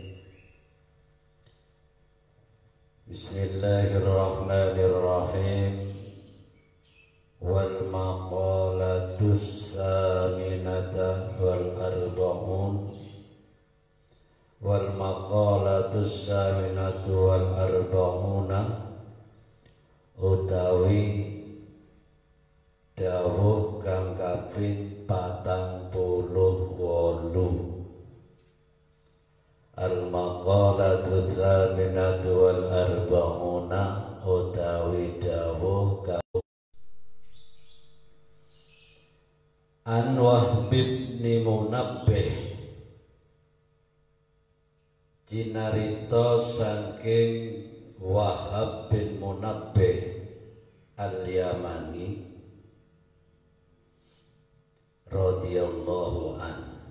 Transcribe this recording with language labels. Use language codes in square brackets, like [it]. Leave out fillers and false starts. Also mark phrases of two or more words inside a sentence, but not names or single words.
[ar] بسم الله الرحمن الرحيم. والمقالة الثامنة والأربعون، والمقالة الثامنة والأربعون [jv] utawi dawuh kang kaping 48. [ar] المقالة الثامنة والأربعون [jv] utawi dawuh kang An Wahb bin Munabbih, cinarita saking Wahab bin Munabbih al-Yamani [ar] رضي الله عن.